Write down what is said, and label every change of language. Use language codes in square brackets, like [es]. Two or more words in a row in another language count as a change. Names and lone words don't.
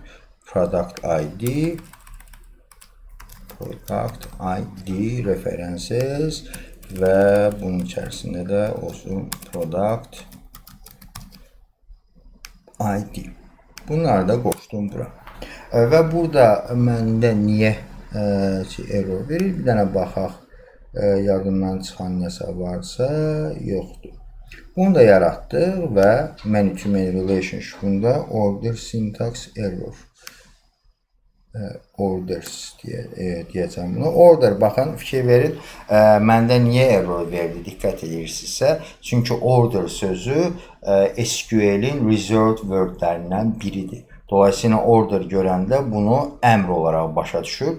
[en] Product ID references [az] və bunun içərisində də olsun [en] product ID. [az] Bunları da qoşdum bura. Və burada məndə niyə error verir? Bir dənə baxaq. Yardımdan çıxan nəsə varsa yoxdur. Bunu da yaratdıq və [en] many-to-many relationship-unda order syntax error orders [az] deyəcəm buna. Order, baxın, fikir verin, məndə niyə error verdi, diqqət edirsinizsə. Çünki order sözü SQL-in [en] reserved wordlərindən [az] biridir. Dolayısıyla order görəndə bunu əmr olaraq başa düşür.